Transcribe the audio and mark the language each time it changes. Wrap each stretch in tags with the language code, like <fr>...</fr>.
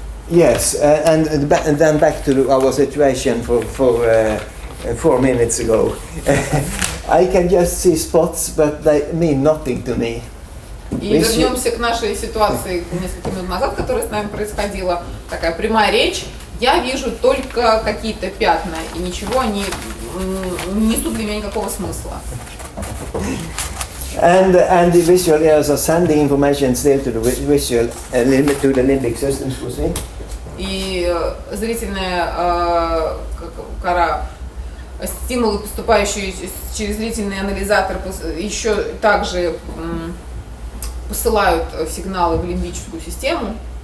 <en>Yes, and then back to our situation for 4 minutes ago. I can just see spots, but they mean nothing to me.</en> <ru>И вернемся к нашей ситуации несколько минут назад, которая с нами происходила. Такая прямая речь. Я вижу только какие-то пятна, и ничего они не несут для меня никакого смысла.</ru> <en>And the visual areas are sending information still to the visual to the limbic system, excuse me.</en> <ru>И зрительная кора, стимулы, поступающие через зрительный анализатор, еще также посылают сигналы в лимбическую систему.</ru>